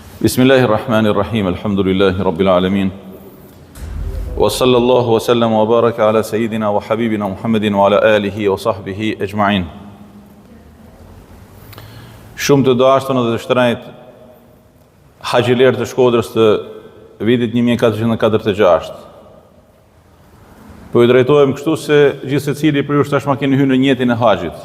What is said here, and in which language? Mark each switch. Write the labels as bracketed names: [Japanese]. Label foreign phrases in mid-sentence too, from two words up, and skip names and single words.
[Arabic] بسم الله الرحمن الرحيم، الحمد لله رب العالمين. وصلى الله وسلم وبارك على سيدنا وحبيبنا محمد وعلى آله وصحبه أجمعين. [Albanian] Shumë të dashur dhe të shtrenjtë haxhilerë të Shkodrës të vitit 1446. Po i drejtohem kështu se gjithë secili për ju tashmë keni hyrë në jetën e haxhit.